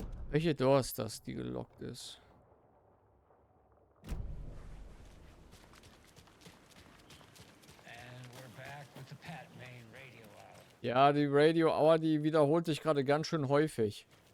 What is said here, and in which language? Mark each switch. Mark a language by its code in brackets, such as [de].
[de] Welche Door ist das, die gelockt ist? [en] And we're back with the Pat Main radio hour. [de] Ja, die Radio Hour, die wiederholt sich gerade ganz schön häufig.